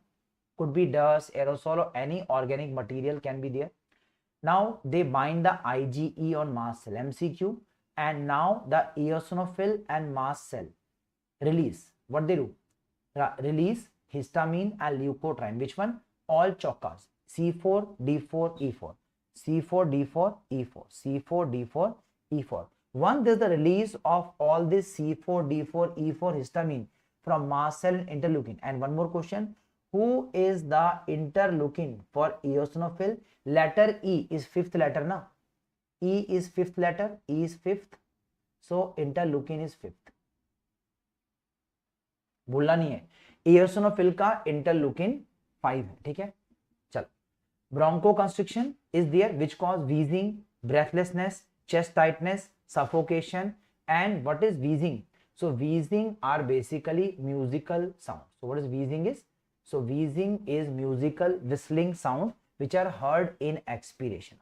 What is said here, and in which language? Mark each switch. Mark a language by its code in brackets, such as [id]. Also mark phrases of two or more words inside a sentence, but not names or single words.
[en] Could be dust, aerosol, or any organic material can be there. Now they bind the IgE on mast cell, MCQ, and now the eosinophil and mast cell release. What they do? Release histamine and leukotriene. Which one? All chokas. C4, D4, E4. C4, D4, E4. C4, D4, E4. Once there's the release of all this C4, D4, E4 histamine from mast cell and interleukin. And one more question. Who is the interleukin for eosinophil? Letter E is fifth letter, na? E is fifth letter, E is fifth. So interleukin is fifth. [hi] भूलना नहीं है. eosinophil का interleukin 5 है. ठीक है, चलो. [en] Bronchoconstriction is there, which cause wheezing, breathlessness, chest tightness, suffocation. And what is wheezing? So wheezing are basically musical sound. So what is wheezing is? So wheezing is musical whistling sound which are heard in expiration.